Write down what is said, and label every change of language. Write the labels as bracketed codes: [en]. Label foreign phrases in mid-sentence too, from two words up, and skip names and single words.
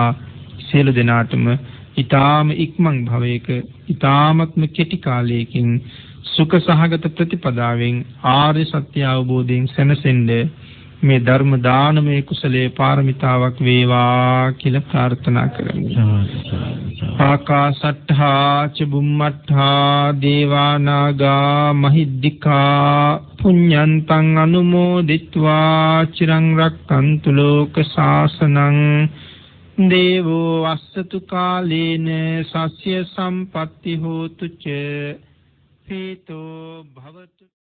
[si] සියලු දෙනාටම ඊ타ම ඉක්මන් භවයක ඊ타මත්ම කෙටි කාලයකින් සුඛ සහගත ප්‍රතිපදාවෙන් ආර්ය සත්‍ය අවබෝධයෙන් සැනසෙන්න මේ ධර්ම දානමය කුසලයේ පාරමිතාවක් වේවා කියලා ප්‍රාර්ථනා කරමි. [pi] ආකාසට්ඨා ච බුම්මට්ඨා දේවා නාග මහිද්దికා පුඤ්ඤන්තං අනුමෝදිත්වා චිරං රක්ඛන්තු ලෝක ශාසනං දේවෝ අස්සතු කාලේන සස්ය සම්පatti හෝතු ච පීතෝ භවතු